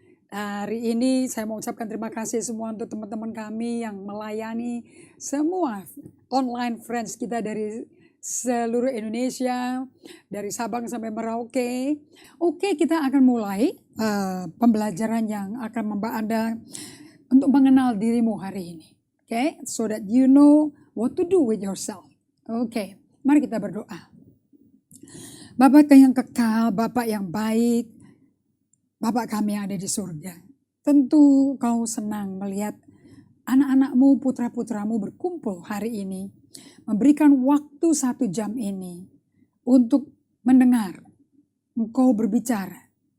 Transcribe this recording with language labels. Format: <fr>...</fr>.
<id>Hari ini saya mau ucapkan terima kasih semua untuk teman-teman kami yang melayani semua</id> <en>online friends</en> <id>kita dari seluruh Indonesia, dari Sabang sampai Merauke. Oke, kita akan mulai pembelajaran yang akan membawa Anda untuk mengenal dirimu hari ini.</id> <en>Oke, so that you know what to do with yourself.</en> <id>Oke. Mari kita berdoa. Bapa yang kekal, Bapa yang baik, Bapa kami yang ada di surga. Tentu kau senang melihat anak-anakmu, putra-putramu berkumpul hari ini. Memberikan waktu 1 jam ini untuk mendengar engkau berbicara.</id>